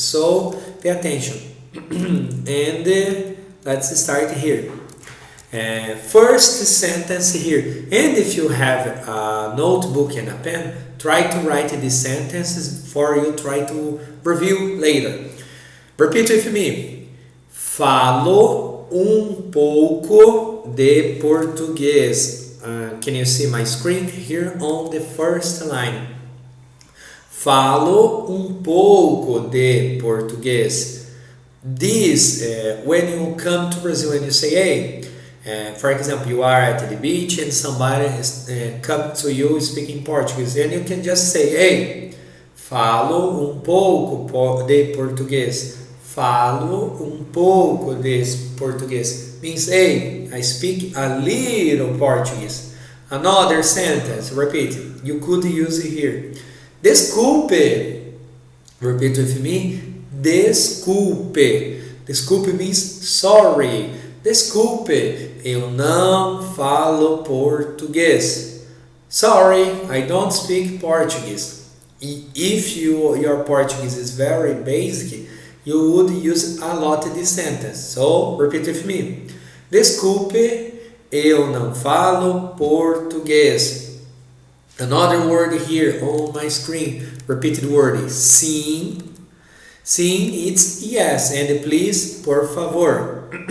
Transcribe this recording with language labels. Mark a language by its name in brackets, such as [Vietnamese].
[English] So pay attention. And let's start here. First sentence here. And if you have a notebook and a pen, try to write these sentences for you try to review later. Repeat with me. [Portuguese] Falo pouco de português. [English] Can you see my screen here on the first line? [Portuguese] Falo pouco de português. [English] This, when you come to Brazil and you say, hey, for example, you are at the beach and somebody come to you speaking Portuguese, and you can just say, hey, [Portuguese] falo pouco de português. Falo pouco de português. [English] Means, hey, I speak a little Portuguese. Another sentence, repeat, you could use it here. Desculpe, repeat with me, desculpe. Desculpe means sorry. [Portuguese] Desculpe, eu não falo português. [English] Sorry, I don't speak Portuguese. If your Portuguese is very basic, you would use a lot this sentence. So, repeat with me. [Portuguese] Desculpe, eu não falo português. [English] Another word here on my screen. Repeated word. Sim. Sim, it's yes. And please, [Portuguese] por favor.